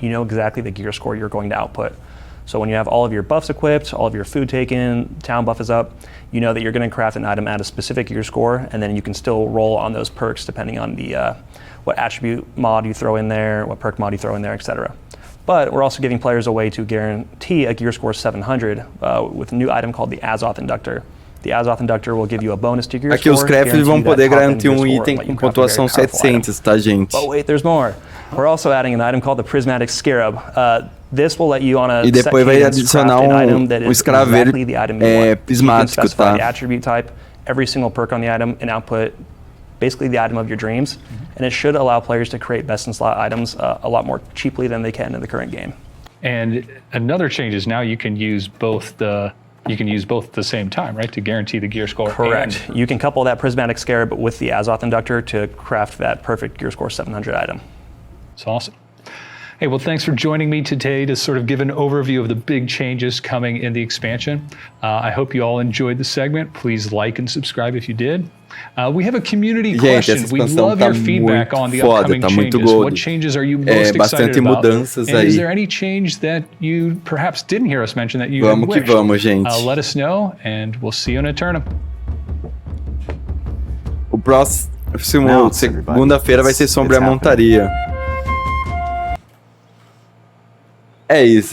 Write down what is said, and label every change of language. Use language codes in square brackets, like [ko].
[en] You know exactly the gear score you're going to output. So when you have all of your buffs equipped, all of your food taken, town buff is up, you know that you're going to craft an item at a specific gear score, and then you can still roll on those perks depending on the what attribute mod you throw in there, what perk mod you throw in there, etc. But we're also giving players a way to guarantee a gear score 700 with a new item called the Azoth Inductor. The Azoth Inductor will give you a bonus to gear [pt] Aqui [en] score. [pt] Os crafters vão poder garantir item com pontuação 700, tá, gente? [en] But wait, there's more. We're also adding an item called the Prismatic Scarab. This will let you on a [pt] e depois vai adicionar escraveiro prismático, tá? [en] The attribute type, every single perk on the item, and output basically the item of your dreams. And it should allow players to create best-in-slot items a lot more cheaply than they can in the current game. And another change is now you can use both at the same time, right, to guarantee the gear score. Correct. You can couple that Prismatic Scarab with the Azoth Inductor to craft that perfect gear score 700 item. It's awesome. Hey, well, thanks for joining me today to sort of give an overview of the big changes coming in the expansion. I hope you all enjoyed the segment. Please like and subscribe if you did. We have a community question. We love your feedback on the upcoming changes. What changes are you most excited about? And is there any change that you perhaps didn't hear us mention that you wished? Let us know, and we'll see you in Eternum. [pt] O próximo, segunda-feira, vai ser Sombra e a Montaria. É isso.